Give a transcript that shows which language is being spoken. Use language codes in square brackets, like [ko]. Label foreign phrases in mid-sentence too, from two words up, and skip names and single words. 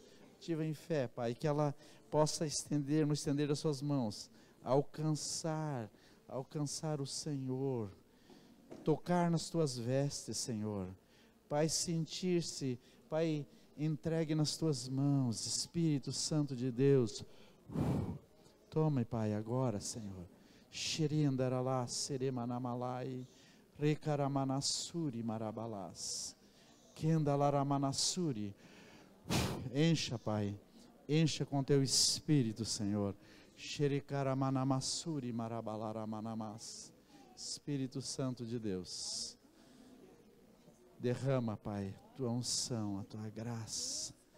[pt] Ativa em fé, Pai, que ela possa no estender as suas mãos, alcançar o Senhor, tocar nas tuas vestes, Senhor. Pai, sentir-se, Pai, entregue nas tuas mãos, Espírito Santo de Deus. Tome, Pai, agora, Senhor. Xerindaralá, seremanamalai. Recaramanassuri marabalás. Kendalaramanassuri. Encha, Pai. Encha com teu Espírito, Senhor. Xericaramanassuri marabalaramanamás. Espírito Santo de Deus. Derrama, Pai, tua unção, a tua graça.